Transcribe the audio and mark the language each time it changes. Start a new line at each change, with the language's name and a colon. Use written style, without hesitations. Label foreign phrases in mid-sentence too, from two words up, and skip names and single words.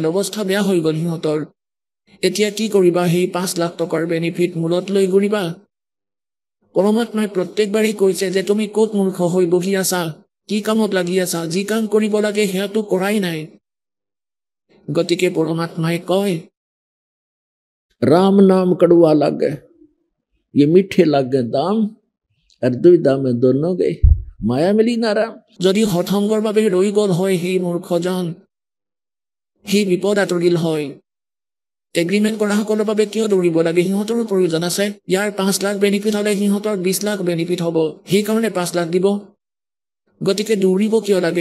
Assamese: অৱস্থা বেয়া হৈ গ'ল সিহঁতৰ। এতিয়া কি কৰিবা? সেই 5 লাখ টকাৰ বেনিফিট মূলত লৈ ঘূৰিবা? পৰমাত্মাই প্ৰত্যেকবাৰেই কৈছে যে তুমি ক'ত মূৰ্খ হৈ বহি আছা, কি কামত লাগি আছা, যি কাম কৰিব লাগে সেয়াটো কৰাই নাই। গতিকে পৰমাত্মাই কয়,
Hindi: राम नाम कड़वा लगे, ये मीठे लगे दाम, और दुविधा में दोनों गए, माया मिली ना राम।
Assamese: যদি সৎসংগৰ বাবে ৰৈ গ'ল হয় সেই মূৰ্খজন, সেই বিপদ আঁতৰিল হয়। এগ্ৰিমেণ্ট কৰা সকলৰ বাবে কিয় দৌৰিব লাগে? সিহঁতৰো প্ৰয়োজন আছে। ইয়াৰ 5 লাখ বেনিফিট হ'লে সিহঁতৰ 20 লাখ বেনিফিট হ'ব, সেইকাৰণে 5 লাখ দিব। গতিকে দৌৰিব কিয় লাগে?